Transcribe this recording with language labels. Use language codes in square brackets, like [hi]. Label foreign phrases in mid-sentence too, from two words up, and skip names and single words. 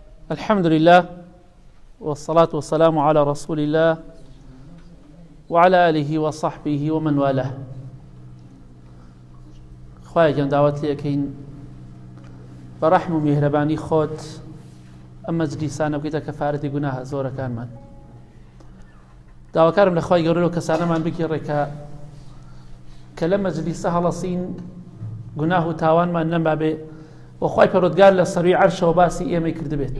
[ar] الحمد لله والصلاة والسلام على رسول الله وعلى آله وصحبه ومن والاه. [ckb] خواهی گەم داوات لێکەین بە ڕەحم و میهرەبانی خۆت ئەم مەجلیسانە بکەیتە کەفارەتی گوناهە زۆرەکانمان. داواکارم لە خوای گەورە و کەسانەمان بگێڕێ کە لە مەجلیسە هەڵەسین گوناه و تاوانمان نەمابێ و خوای پەروەردگار لە سەروی عەرشەوە باسی ئێمەی کردبێت.